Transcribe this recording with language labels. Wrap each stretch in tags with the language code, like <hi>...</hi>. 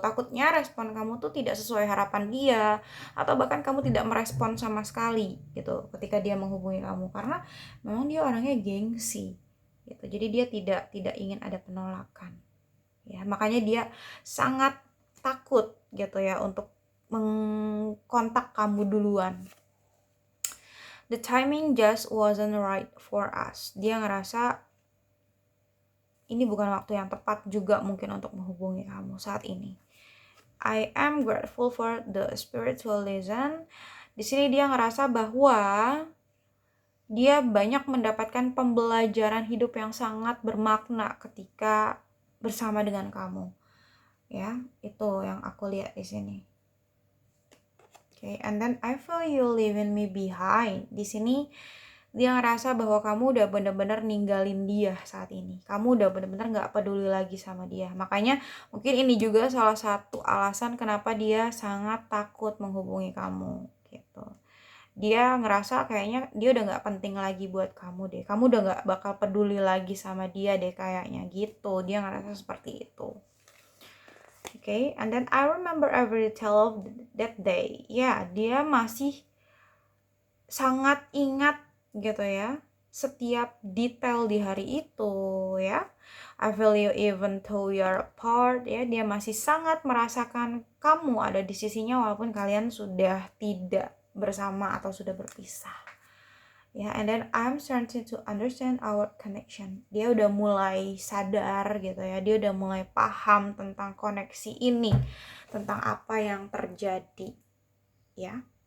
<id>Takutnya respon kamu tuh tidak sesuai harapan dia, atau bahkan kamu tidak merespon sama sekali gitu ketika dia menghubungi kamu, karena memang dia orangnya gengsi gitu. Jadi dia tidak ingin ada penolakan. Ya, makanya dia sangat takut gitu ya untuk mengkontak kamu duluan.</id> <en>The timing just wasn't right for us.</en> <id>Dia ngerasa ini bukan waktu yang tepat juga mungkin untuk menghubungi kamu saat ini.</id> <en>I am grateful for the spiritual lesson.</en> <id>Di sini dia ngerasa bahwa dia banyak mendapatkan pembelajaran hidup yang sangat bermakna ketika bersama dengan kamu. Ya, itu yang aku lihat di sini.</id> <en>Okay, and then I feel you leaving me behind.</en> <id>Di sini dia ngerasa bahwa kamu udah bener-bener ninggalin dia saat ini. Kamu udah bener-bener gak peduli lagi sama dia. Makanya mungkin ini juga salah satu alasan kenapa dia sangat takut menghubungi kamu gitu. Dia ngerasa kayaknya dia udah gak penting lagi buat kamu deh. Kamu udah gak bakal peduli lagi sama dia deh kayaknya gitu. Dia ngerasa seperti itu.</id> <en>Okay, and then I remember every detail of that day.</en> <id>Ya, dia masih sangat ingat gitu ya setiap detail di hari itu ya.</id> <en>I feel you even though you're apart ya.</en> <id>Dia masih sangat merasakan kamu ada di sisinya walaupun kalian sudah tidak bersama atau sudah berpisah ya.</id> <en>And then I'm starting to understand our connection.</en> <id>Dia udah mulai sadar gitu ya. Dia udah mulai paham tentang koneksi ini, tentang apa yang terjadi ya.</id>